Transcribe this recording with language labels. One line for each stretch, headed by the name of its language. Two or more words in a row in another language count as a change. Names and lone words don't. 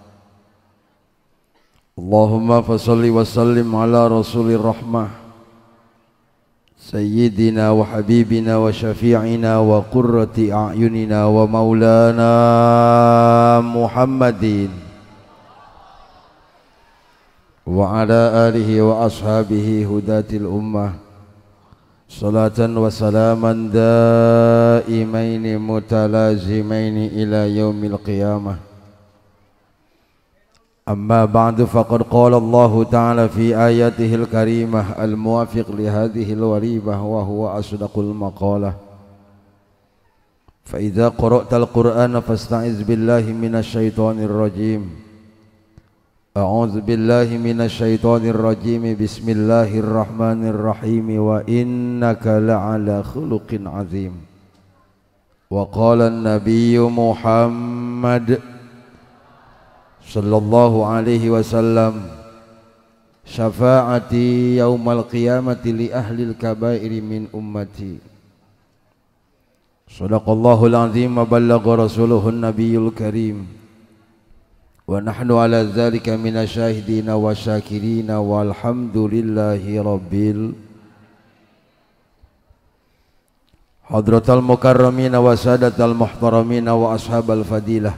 Arabic: اللهم فصل وسلم على رسول الرحمة سيدنا وحبيبنا وشفيعنا وقرة أعيننا ومولانا محمد وعلى آله وأصحابه هداة الأمة صلاة وسلاما دائمين متلازمين إلى يوم القيامة. أما بعد فقد قال الله تعالى في آياته الكريمة الموافق لهذه الواربة وهو أصدق المقالة. فإذا قرأت القرآن فاستعذ بالله من الشيطان الرجيم. أعوذ بالله من الشيطان الرجيم. بسم الله الرحمن الرحيم وإنك لعلى خلق عظيم. وقال النبي محمد صلى الله عليه وسلم, شفاعتي يوم القيامة لأهل الكبائر من أمتي. صدق الله العظيم وبلغ رسوله النبي الكريم. ونحن على ذلك من الشاهدين والشاكرين والحمد لله رب الحضرة المكرمين والسادة المحترمين وأصحاب الفضيلة.